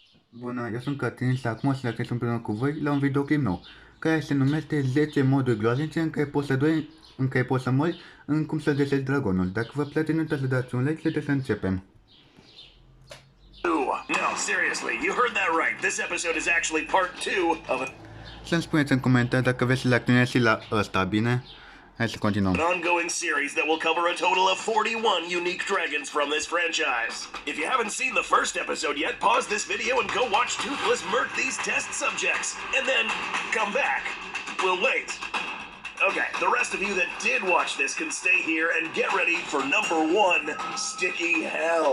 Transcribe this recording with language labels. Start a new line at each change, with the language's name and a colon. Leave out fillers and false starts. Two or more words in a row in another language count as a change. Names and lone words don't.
Romanian: Bună, eu sunt Cătălin și acum o să acces împreună cu voi la un videoclip nou, care se numește 10 moduri groaznice în care poți să mori în cum să găsești dragonul. Dacă vă place, nu uitați să dați un like și haideți să începem.
English: No, seriously, you heard that right. This episode is actually part 2 of
Romanian: Să-mi spuneți în comentarii dacă vreți să reacționez și la ăsta, bine? Hai să continuăm.
English: an ongoing series that will cover a total of 41 unique dragons from this franchise. If you haven't seen the first episode yet, pause this video and go watch Toothless murk these test subjects, and then come back. We'll wait. Okay, the rest of you that did watch this can stay here and get ready for number 1, Sticky Hell.